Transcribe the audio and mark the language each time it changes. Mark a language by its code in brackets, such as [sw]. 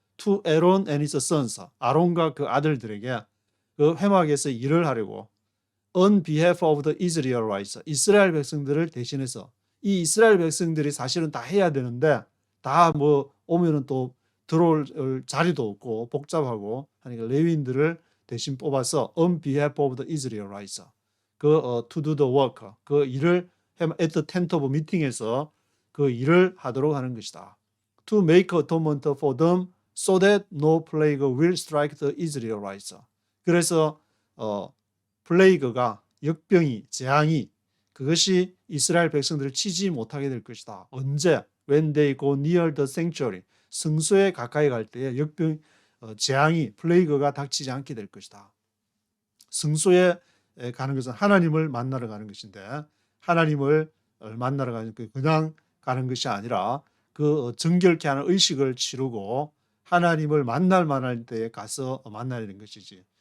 [en] To Aaron and his sons, [ko] 아론과 그 아들들에게 그 회막에서 일을 하려고 [en] on behalf of the Israelites, [ko] 이스라엘 백성들을 대신해서 이 이스라엘 백성들이 사실은 다 해야 되는데 다 뭐 오면은 또 들어올 자리도 없고 복잡하고 하니까 레위인들을 대신 뽑아서 on behalf of the Israelites, [en] to do the work, [ko] 그 일을 [en] at the tent of meeting [ko] 에서 그 일을 하도록 하는 것이다. [en] To make atonement for them so that no plague will strike the Israelites. [ko] 그래서 플레이그가 역병이 재앙이 그것이 이스라엘 백성들을 치지 못하게 될 것이다. 언제? [en] When they go near the sanctuary. [ko] 성소에 가까이 갈 때에 역병 재앙이 플레이그가 닥치지 않게 될 것이다. 성소에 가는 것은 하나님을 만나러 가는 것인데 하나님을 만나러 가는 그냥 가는 것이 아니라 그 정결케 하는 의식을 치르고 하나님을 만날 만할 때에 가서 만나야 되는 것이지.